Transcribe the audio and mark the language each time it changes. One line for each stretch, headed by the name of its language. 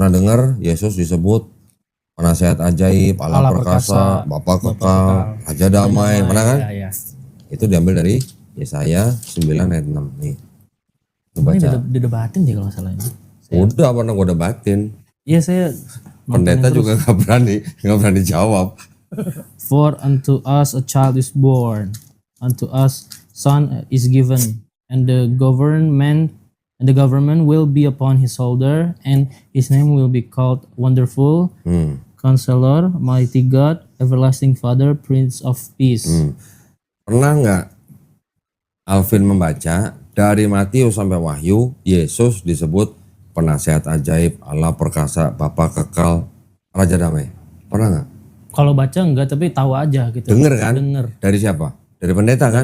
Indonesian: Pernah dengar Yesus disebut penasehat ajaib, Allah perkasa, Bapa kekal, Raja damai, pernah kan? Ya. Itu diambil dari Yesaya 9 ayat 6 nih. Ini didebatin sih kalau salah ini. Udah pernah gue debatin. Iya saya. Pendeta juga nggak berani jawab.
English: For unto us a child is born, unto us son is given, and the government will be upon his shoulder, and his name will be called Wonderful, Counselor, Mighty God, Everlasting Father, Prince of Peace.
Indonesian: Pernah nggak Alvin membaca dari Matius sampai Wahyu, Yesus disebut penasehat ajaib, Allah perkasa, Bapa kekal, Raja damai? Pernah nggak? Kalau baca enggak, tapi tahu aja gitu. Dengar kan? Dengar. Dari siapa? Dari pendeta kan?